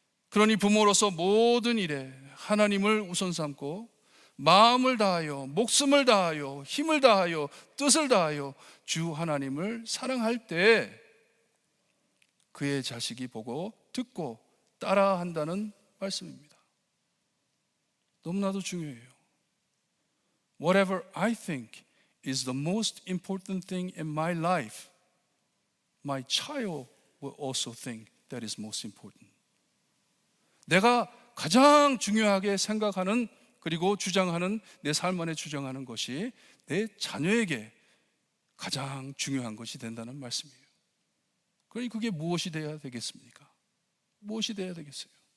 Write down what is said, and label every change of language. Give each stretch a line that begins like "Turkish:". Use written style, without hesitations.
Korean: 그러니 부모로서 모든 일에 하나님을 우선 삼고 마음을 다하여 목숨을 다하여 힘을 다하여 뜻을 다하여 주 하나님을 사랑할 때 그의 자식이 보고 듣고 따라한다는 말씀입니다. 너무나도 중요해요.
English: Whatever I think is the most important thing in my life, my child will also think that is most important.
Korean: 내가 가장 중요하게 생각하는 그리고 주장하는 내 삶 안에 주장하는 것이 내 자녀에게 가장 중요한 것이 된다는 말씀이에요. 그러니 그게 무엇이 돼야 되겠습니까? 무엇이 돼야 되겠어요?